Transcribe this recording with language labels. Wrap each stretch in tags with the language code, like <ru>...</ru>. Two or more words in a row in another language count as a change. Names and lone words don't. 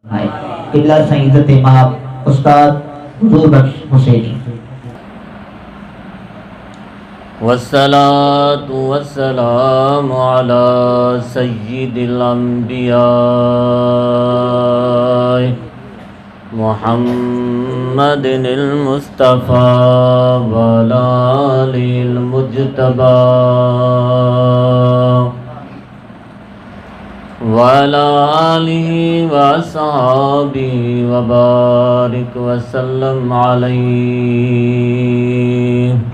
<sd>आए। किबला साईं इज्जत इमाम उस्ताद हुजूर बख्श हुसैनी।</sd> <ar>والصلاة والسلام على سيد الأنبياء محمد المصطفى وعلى آل المجتبى وعلى آله وأصحابه وبارك وسلم عليه.</ar>